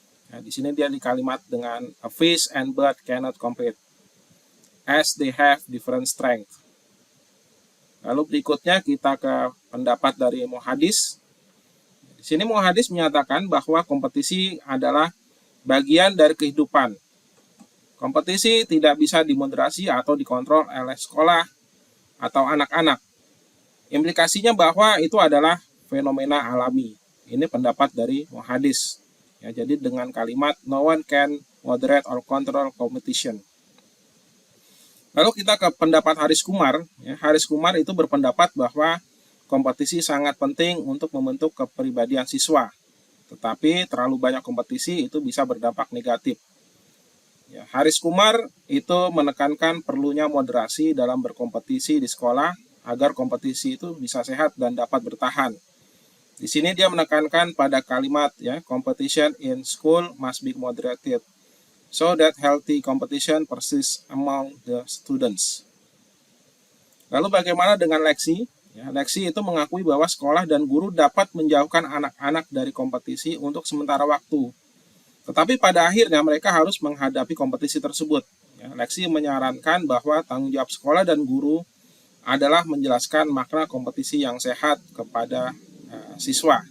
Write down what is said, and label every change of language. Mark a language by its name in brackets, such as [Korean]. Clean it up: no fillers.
[Indonesian] Nah, di sini dia di kalimat dengan [English] a fish and bird cannot compete as they have different strength. [Indonesian] Lalu berikutnya kita ke pendapat dari Muhadis. Di sini Muhadis menyatakan bahwa kompetisi adalah bagian dari kehidupan. Kompetisi tidak bisa dimoderasi atau dikontrol oleh sekolah atau anak-anak. Implikasinya bahwa itu adalah fenomena alami. Ini pendapat dari Muhadis. Ya, jadi dengan kalimat [English] no one can moderate or control competition. [Indonesian] Lalu kita ke pendapat Haris Kumar. Ya, Haris Kumar itu berpendapat bahwa kompetisi sangat penting untuk membentuk kepribadian siswa. Tetapi terlalu banyak kompetisi itu bisa berdampak negatif. Ya, Haris Kumar itu menekankan perlunya moderasi dalam berkompetisi di sekolah agar kompetisi itu bisa sehat dan dapat bertahan. Di sini dia menekankan pada kalimat ya, [English] competition in school must be moderated so that healthy competition persists among the students. [Indonesian] Lalu bagaimana dengan Lexi? Ya, Lexi itu mengakui bahwa sekolah dan guru dapat menjauhkan anak-anak dari kompetisi untuk sementara waktu. Tetapi pada akhirnya mereka harus menghadapi kompetisi tersebut. Ya, Lexi menyarankan bahwa tanggung jawab sekolah dan guru adalah menjelaskan makna kompetisi yang sehat kepada siswa.